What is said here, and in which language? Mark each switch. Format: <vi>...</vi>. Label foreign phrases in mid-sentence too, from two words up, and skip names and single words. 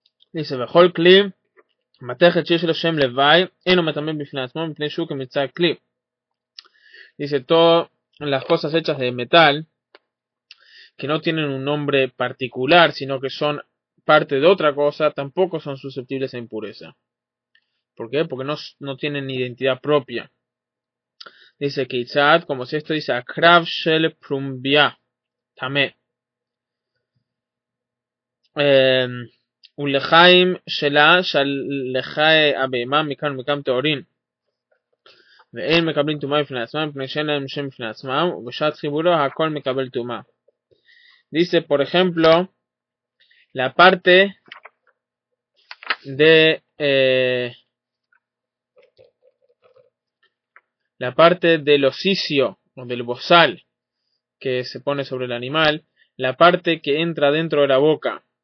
<es>Dice,</es> <he>בכל כלי מתכת שיש לו שם לבדו אינו מטמא בפני עצמו מפני שהוא כמקצת כלי.</he> <es>Dice, todas las cosas hechas de metal, que no tienen un nombre particular, sino que son parte de otra cosa, tampoco son susceptibles a impureza. ¿Por qué? Porque no tienen identidad propia. Dice Keitzad, como si esto dice,</es> <he>עקרב של פרומביא טמא. ולחיים שלה שלחי הבהמה מכאן ומכאן טהורין ואין מקבלים טומאה בפני עצמם מפני שאין להם שם בפני עצמם ובשעת חיבורו הכל מקבל טומאה.</he> <es>Dice por ejemplo la parte del osicio o del bozal que se pone sobre el animal, la parte que entra dentro de la boca.</es>